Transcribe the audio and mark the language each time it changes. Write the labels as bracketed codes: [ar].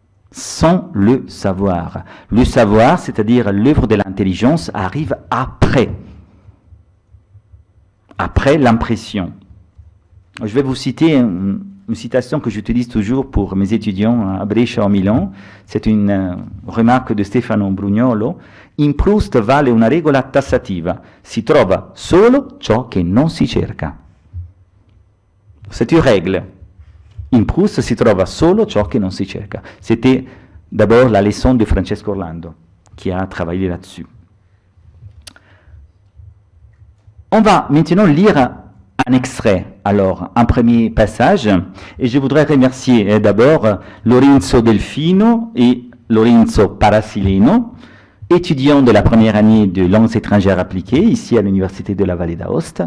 [fr] Sans le savoir. Le savoir, c'est-à-dire l'œuvre de l'intelligence, arrive après. Après l'impression. Je vais vous citer une citation que j'utilise toujours pour mes étudiants à Brescia en Milan. C'est une remarque de Stefano Brugnolo. [it] In Proust vale una regola tassativa. Si trova solo ciò che non si cerca. [fr] C'est une règle. [it] In Proust si trova solo ciò che non si cerca. [fr] C'était d'abord la leçon de Francesco Orlando, qui a travaillé là-dessus. On va maintenant lire un extrait, alors, un premier passage, et je voudrais remercier d'abord Lorenzo Delfino et Lorenzo Parasileno, étudiants de la première année de langues étrangères appliquées, ici à l'Université de la Vallée d'Aoste.